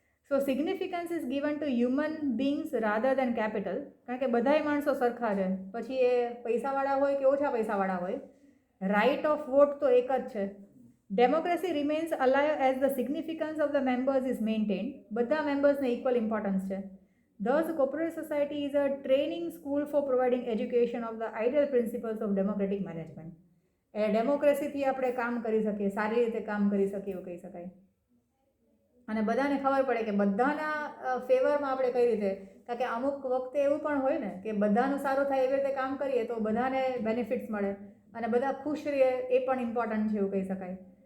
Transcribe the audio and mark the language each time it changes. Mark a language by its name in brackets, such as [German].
[English] so significance is given to human beings rather than capital, [Gujarati] કારણ કે બધાય માણસો સરખા છે, પછી એ પૈસાવાળા હોય કે ઓછા પૈસાવાળા હોય. રાઇટ ઓફ વોટ તો એક જ છે. [English] Democracy remains alive as the significance of the members is maintained. [Gujarati] બધા મેમ્બર્સને ઇક્વલ ઇમ્પોર્ટન્સ છે. [English] Thus, cooperative society is a training school for providing education of the ideal principles of democratic management. [Gujarati] ડેમોક્રેસીથી આપણે કામ કરી શકીએ, સારી રીતે કામ કરી શકીએ એવું કહી શકાય. અને બધાને ખબર પડે કે બધાના ફેવરમાં આપણે કઈ રીતે, કારણ કે અમુક વખતે એવું પણ હોય ને કે બધાનું સારું થાય એવી રીતે કામ કરીએ તો બધાને બેનિફિટ્સ મળે અને બધા ખુશ રહે, એ પણ ઇમ્પોર્ટન્ટ છે એવું કહી શકાય.